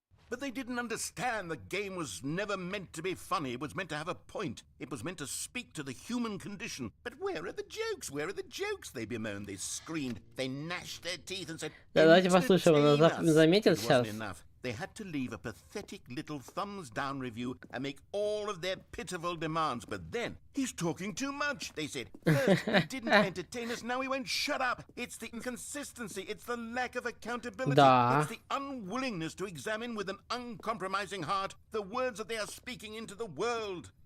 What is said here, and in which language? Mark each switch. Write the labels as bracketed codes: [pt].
[en] But they didn't understand the game was never meant to be funny. It was meant to have a point. It was meant to speak to the human condition. But where are the jokes? Where are the jokes? They bemoaned, they screamed, they gnashed their teeth and said, [ru] Давайте послушаем, он заметил сейчас. [en] They had to leave a pathetic little thumbs-down review and make all of their pitiful demands. But then, he's talking too much, they said. First, he didn't entertain us, now he won't shut up. It's the inconsistency, it's the lack of accountability. [ru] Да. [en] It's the unwillingness to examine with an uncompromising heart the words that they are speaking into the world.